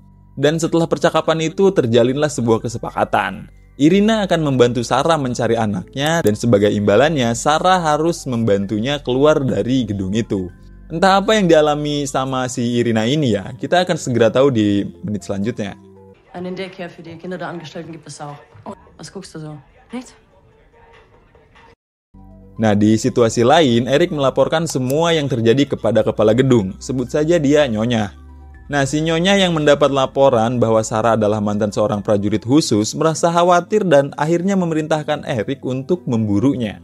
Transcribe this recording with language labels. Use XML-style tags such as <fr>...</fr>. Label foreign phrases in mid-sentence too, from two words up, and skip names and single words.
<id>Dan setelah percakapan itu terjalinlah sebuah kesepakatan. Irina akan membantu Sarah mencari anaknya dan sebagai imbalannya Sarah harus membantunya keluar dari gedung itu. Entah apa yang dialami sama si Irina ini ya, kita akan segera tahu di menit selanjutnya.</id> <de>Einen Daycare für die Kinder der Angestellten gibt es auch. Was guckst du so? Nichts?</de> <id>Nah, di situasi lain, Eric melaporkan semua yang terjadi kepada kepala gedung. Sebut saja dia Nyonya. Nah, si Nyonya yang mendapat laporan bahwa Sarah adalah mantan seorang prajurit khusus merasa khawatir dan akhirnya memerintahkan Eric untuk memburunya.</id>